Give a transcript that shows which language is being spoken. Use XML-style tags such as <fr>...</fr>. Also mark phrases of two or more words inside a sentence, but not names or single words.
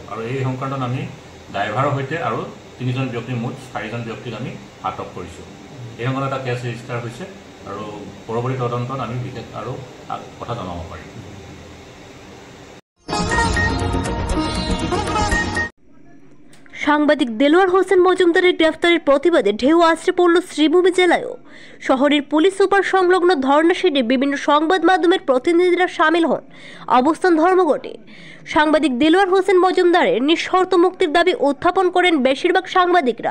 <as>আৰু এই সংক্ৰান্তত আমি ড্ৰাইভাৰৰ সৈতে আৰু 3জন ব্যক্তি, মুঠ 4জন ব্যক্তিক আমি আটক কৰিছোঁ। এই সংক্ৰান্তত এটা কেছ ৰেজিষ্টাৰ হৈছে আৰু পৰৱৰ্তী তদন্তত আমি বিশেষ আৰু কথা জনাব পাৰিম।</as> <bn>সাংবাদিক দেলোয়ার হোসেন মজুমদারের গ্রেফতারের প্রতিবাদে ঢেউ আছড়ে পড়ল শ্রীভূমি জেলায়ও। শহরের পুলিশ সুপার সংলগ্ন ধর্ণা শেডে বিভিন্ন সংবাদ মাধ্যমের প্রতিনিধিরা সামিল হন, অবস্থান ধর্মঘটে। সাংবাদিক দেলোয়ার হোসেন মজুমদারের নিঃশর্ত মুক্তির দাবি উত্থাপন করেন বেশিরভাগ সাংবাদিকরা।</bn>